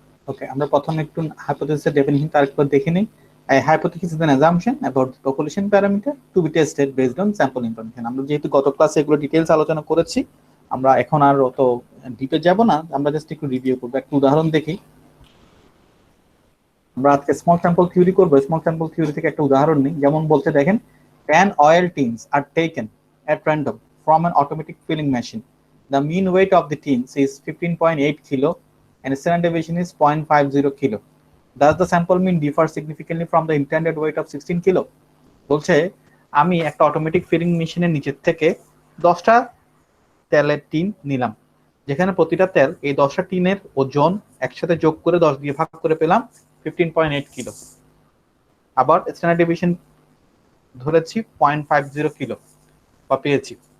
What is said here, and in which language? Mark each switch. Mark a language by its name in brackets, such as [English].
[Bangla] ওকে, আমরা প্রথমে একটু হাইপোথিসিসের ডেফিনিশনটা আরেকবার দেখে নিই। [English] A hypothesis is an assumption about the population parameter to be tested based on sample information. [Bangla] আমরা যেহেতু গত ক্লাসে এগুলো ডিটেইলস আলোচনা করেছি, আমরা এখন আর অত ডিপে যাব না, আমরা জাস্ট একটু রিভিউ করব। একটা উদাহরণ দেখি। আমরা আজকে স্মল স্যাম্পল থিওরি করব। স্মল স্যাম্পল থিওরি থেকে একটা উদাহরণ নিই। যেমন বলতে দেখেন [English] 10 oil tins are taken at random from an automatic filling machine. The mean weight of the tins is 15.8 kilo and standard deviation is 0.50 kilo. Does the sample mean differ significantly from the intended weight of 16 kilo? [Bangla] বলছে আমি একটা automatic feeling মেশিনের নিচের থেকে 10টা তেলের tin নিলাম, যেখানে প্রতিটা তেল এই 10টা টিনের ওজন একসাথে যোগ করে 10 দিয়ে ভাগ করে পেলাম 15.8 কিলো। আবার স্ট্যান্ডার্ড ডেভিয়েশন ধরেছি 0.50 কিলো বা পেয়েছি।